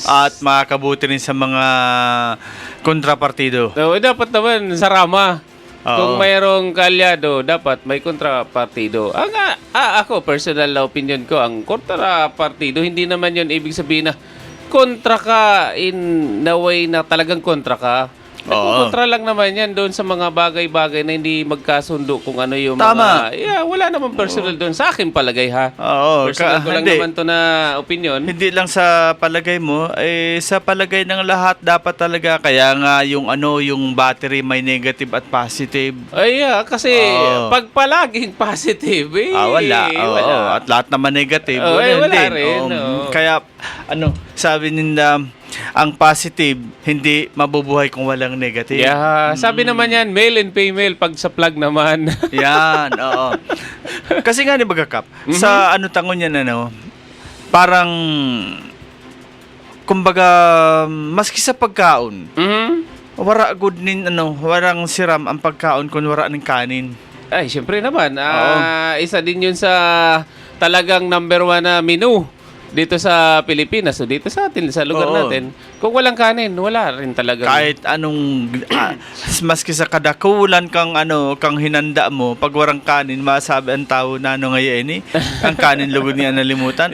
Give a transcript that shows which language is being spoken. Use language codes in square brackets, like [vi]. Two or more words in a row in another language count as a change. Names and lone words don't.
[tl] At makakabuti rin sa mga kontrapartido. So, dapat naman sa Rama. Oo. Kung mayroong kalyado, dapat may kontrapartido. Ako, personal na opinion ko, ang kontrapartido, hindi naman yun ibig sabihin na kontra ka [en] in a way [tl] na talagang kontra ka. Kontra lang naman yan doon sa mga bagay-bagay na hindi magkasundo kung ano yung Tama. wala naman personal doon. Sa akin palagay ha. Oo. Personal ko lang Hindi. naman to na opinion. Hindi lang sa palagay mo, sa palagay ng lahat dapat talaga. Kaya nga yung battery may negative at positive. Kasi Oo. pag palaging positive, Wala. wala. At lahat naman negative. Wala din. rin. Oo. Kaya, sabi nila, ang positive, hindi mabubuhay kung walang negative. Yeah, sabi naman yan, [en] male and female, [tl] pag sa plug naman. Yan, oo. Kasi nga [bik] ni Bagakap, sa tangon yan, parang, kumbaga, maski sa pagkaon, wara good nin, warang siram ang pagkaon kung wara ng kanin. [tl] Ay, syempre naman. Isa din yun sa talagang number 1 na menu dito sa Pilipinas. So dito sa atin, sa lugar natin, kung walang kanin, wala rin talaga. Kahit anong [bik] maski sa kadakulan kang [tl] hinanda mo, [bik] pag warang kanin, [tl] masabi ang tao na ngayon ang kanin lugod niya nalimutan.